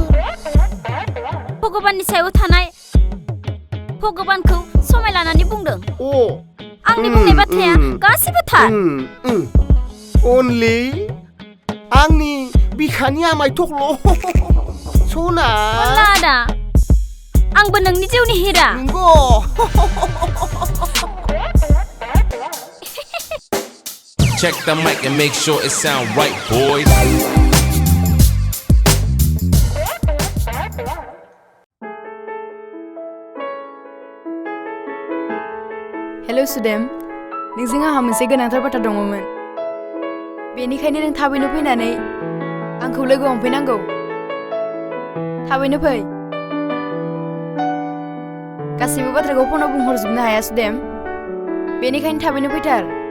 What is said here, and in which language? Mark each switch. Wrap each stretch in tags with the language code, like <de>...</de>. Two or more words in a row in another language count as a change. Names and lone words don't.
<brx>भगबाननि सायाव थानाय भगबानखौ समाय लानानै बुंदों अ आंनि बुंनाय बाथ्राया गासैबो थार अनलि आंनि बिखानि आमाय थख्ल' सना अनला आदा आंबो नोंनि जिउनि हिरा नंगौ</brx> <en>Check the mic and make sure it sound right, boys.</en> <brx>हेलौ सुदेम नोंजों आंहा मोनसे गोनांथार बाथ्रा दङमोन बेनिखायनो नों थाबैनो फैनानै आंखौ लोगो हमफैनांगौ थाबैनो फै गासैबो बाथ्राखौ फनाव बुंहरजोबनो हाया सुदेम बेनिखायनो थाबैनो फैथार</brx>